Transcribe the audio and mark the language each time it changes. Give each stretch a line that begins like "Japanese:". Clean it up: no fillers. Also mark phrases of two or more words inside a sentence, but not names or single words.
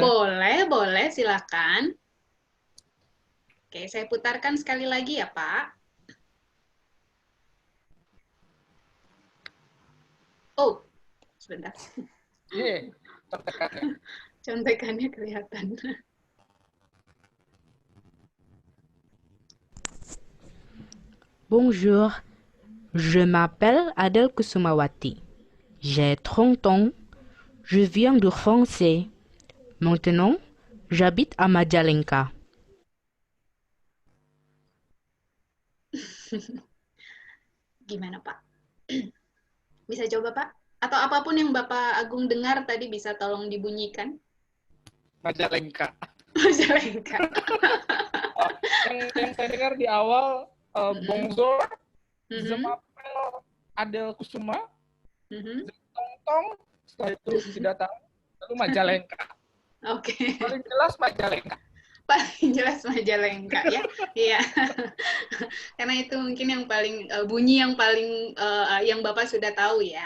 Indonesian: Boleh, silakan. Oke, saya putarkan sekali lagi ya, Pak. Oh, sebentar. Iya, contekannya. Contekannya kelihatan.
French: Bonjour, je m'appelle Adel Kusumawati. J'ai 30 ans. Je viens de France. Maintenant, j'habite à Majalengka.
Indonesian: Gimana, Pak? Bisa coba, Pak? Atau apapun yang Bapak Agung dengar tadi bisa tolong dibunyikan? Majalengka. Majalengka. Yang saya dengar di awal,
French: Bonjour, je m'appelle
Indonesian: Adel Kusuma, Tong, setelah itu tidak tahu, lalu Majalengka. Oke. Paling jelas Majalengka. Paling jelas Majalengka ya. Iya. Karena itu mungkin yang paling bunyi yang paling yang Bapak sudah tahu ya.